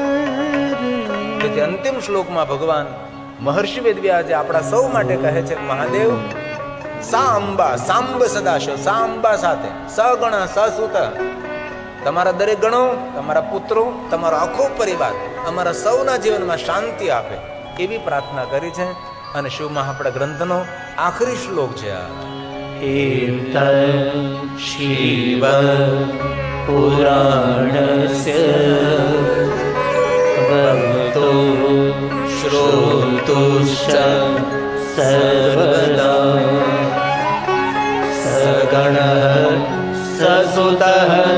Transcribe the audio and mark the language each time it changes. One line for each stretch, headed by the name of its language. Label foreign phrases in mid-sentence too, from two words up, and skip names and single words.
Gujarati: તેથી અંતિમ શ્લોકમાં ભગવાન મહર્ષિ વેદવ્યાસે આપણા સૌ માટે કહે છે, મહાદેવ સા અંબા સાંબ સદાશિવ, સા અંબા સાથે સગણ સસુત, તમારા દરેક ગણો, તમારા પુત્રો, તમારો આખો પરિવાર અમારા સૌના જીવનમાં શાંતિ આપે એવી પ્રાર્થના કરી છે. અને શિવ મહાપુરાણ ગ્રંથનો આખરી શ્લોક છે આ.
Sanskrit: हीत शिव पुराणस्य भक्तो श्रोतुश्च सर्वदा सगणः ससुतः